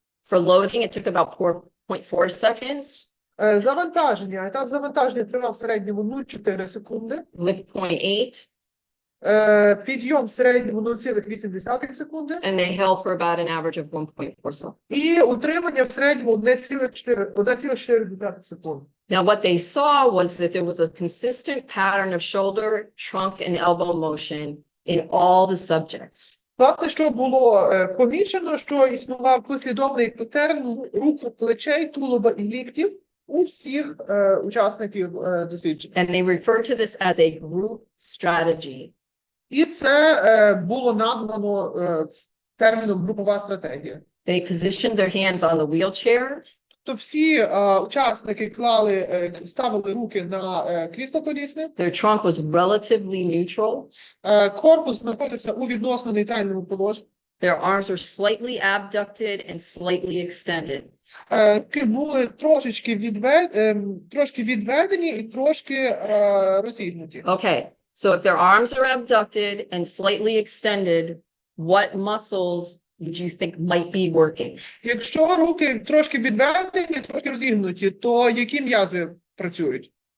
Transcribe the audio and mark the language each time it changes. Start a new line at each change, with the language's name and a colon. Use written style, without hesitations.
English: For loading, it took about 4.4 seconds.
Ukrainian: Завантаження, етап завантаження тривав в середньому 0,4 секунди.
English: Lift 0.8,
Ukrainian: Підйом в середньому 0,8 секунди.
English: and they held for about an average of 1.4 seconds.
Ukrainian: І утримання в середньому 1,4 секунди.
English: Now, what they saw was that there was a consistent pattern of shoulder, trunk, and elbow motion in all the subjects.
Ukrainian: Власне, що було помічено, що існував послідовний патерн руху плечей, тулуба і ліктів у всіх учасників дослідження.
English: And they refer to this as a group strategy.
Ukrainian: І це було названо терміном групова стратегія.
English: They positioned their hands on the wheelchair.
Ukrainian: То всі учасники ставили руки на крісло колісне.
English: Their trunk was relatively neutral.
Ukrainian: Корпус знаходився у відносно нейтральному положенні.
English: Their arms were slightly abducted and slightly extended.
Ukrainian: Руки були трошки відведені і трошки розігнуті.
English: Okay, so if their arms are abducted and slightly extended, what muscles would you think might be working?
Ukrainian: Якщо руки трошки відведені, трошки розігнуті, то які м'язи працюють?